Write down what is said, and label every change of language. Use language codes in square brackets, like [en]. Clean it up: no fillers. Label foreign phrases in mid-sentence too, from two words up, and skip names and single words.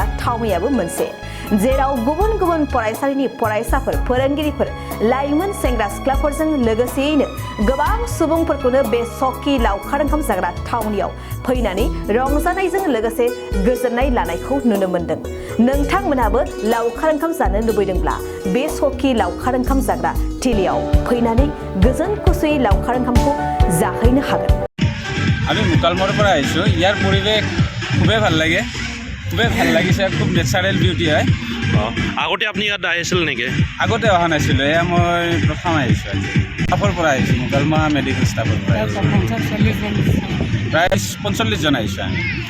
[brx] थावनियाबो मोनसे जेराव गुबुन गुबुन फरायसालिनि फरायसाफोर फोरोंगिरिफोर लाइमोन सेंग्रा सिख्लाफोरजों लोगोसेयैनो गोबां सुबुंफोरखौनो बे सकि लावखार ओंखाम जाग्रा थावनियाव फैनानै रंजानायजों लोगोसे गोजोननाय लानायखौ नुनो मोन्दों नोंथांमोनहाबो लावखार ओंखाम जानो लुबैदोंब्ला बे सकि लावखार ओंखाम जाग्रा थिलियाव फैनानै गोजोन खुसियै लावखार ओंखामखौ जाहैनो हागोन [as] আমি মুকালমুৰৰ পৰা আহিছোঁ ইয়াৰ পৰিৱেশ খুবেই ভাল লাগে খুবেই ভাল লাগিছে খুব [en] natural beauty [as] হয় আগতে আপুনি ইয়াত আহিছিল নেকি আগতে অহা নাছিলোঁ এয়া মই প্ৰথম আহিছোঁ আজি ষ্টাফৰ পৰা আহিছোঁ মুকালমুৱা [en] medical staff [as] পৰা প্ৰায় 45 জন আহিছোঁ আমি